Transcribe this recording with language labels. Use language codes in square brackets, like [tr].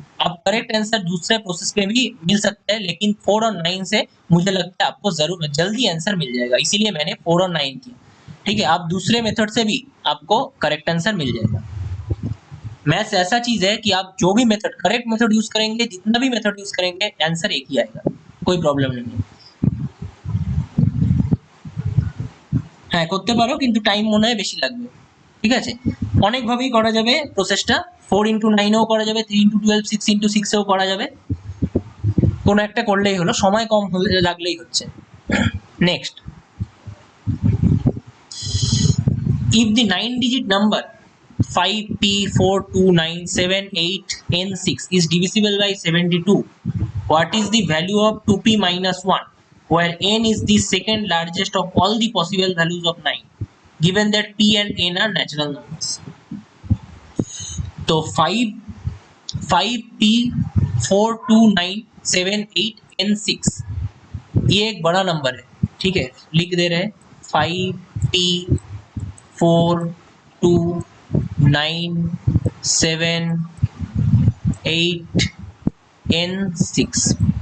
[hi] आप correct answer दूसरे process में भी मिल सकता है, लेकिन 4 और 9 से मुझे लगता है आपको जरूर जल्दी आंसर मिल जाएगा, इसीलिए मैंने 4 और 9 किया, ठीक है। आप दूसरे मेथड से भी आपको करेक्ट आंसर मिल जाएगा। मैथ्स ऐसा चीज है कि आप जो भी मेथड करेक्ट मेथड यूज करेंगे, जितना भी मेथड यूज करेंगे, आंसर एक ही आएगा, कोई प्रॉब्लम नहीं है। [bn] হ্যাঁ করতে পারো, কিন্তু টাইম মনে হয় বেশি লাগবে, ঠিক আছে। অনেক ভাবেই করা যাবে প্রসেসটা, 4x9 এও করা যাবে, 3x12, 6x6 এও করা যাবে, কোন একটা করলেই হলো, সময় কম লাগলেই হচ্ছে। [en] Next, if the 9-digit number 5p4297 8n6 is divisible by 72, what is the value of 2p minus 1, where n is the second largest of all the possible values of 9, given that p and n are natural numbers? [hi] तो 5p4297 8n6 ये एक बड़ा number है, ठीक है। लिख दे रहे हैं 5p4297 8n6।